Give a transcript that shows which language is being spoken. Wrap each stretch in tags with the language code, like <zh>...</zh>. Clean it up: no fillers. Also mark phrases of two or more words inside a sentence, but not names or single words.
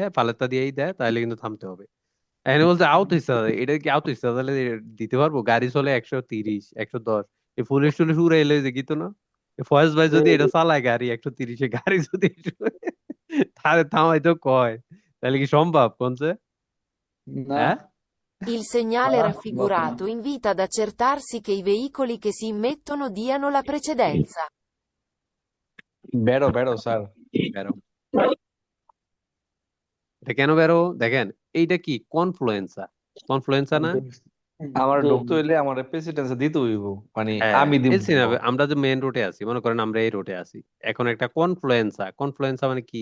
<bn>দেয়, ফালেত্তা দিয়েই দেয়, তাহলে কিন্তু থামতে হবে। এখানে বলছে আউট ইচ্ছা, এটা কি আউট ইচ্ছা তাহলে দিতে পারবো? গাড়ি চলে 130, 110, এই পুলিশ টুলিশ উড়ে এলে যে গিতো না, ফয়েজ ভাই যদি এটা চালায় গাড়ি 130-এ, গাড়ি যদি তাহলে থামাইতো কয়, তাহলে কি সম্ভব কোনছে? না, হ্যাঁ,</bn> <it>Il segnale</it> <bn>সম্ভব না।</bn> <it>raffigurato invita ad accertarsi che i veicoli che si immettono diano la precedenza.</it> <bn>বেরো বেরো স্যার। বেরো। এটা কেন বেরো দেখেন, এইটা কি কনফ্লুয়েন্সা, কনফ্লুয়েন্সা না? আমার তো ঢুকতে হইলে আমার প্রেসিডেন্সে দিতে হইব, মানে হ্যাঁ, আমি দিব। এলসি না, আমরা যে মেইন রোডে আছি, মনে করেন আমরা এই রোডে আছি, এখন একটা কনফ্লুয়েন্সা, কনফ্লুয়েন্সা মানে কি?</bn>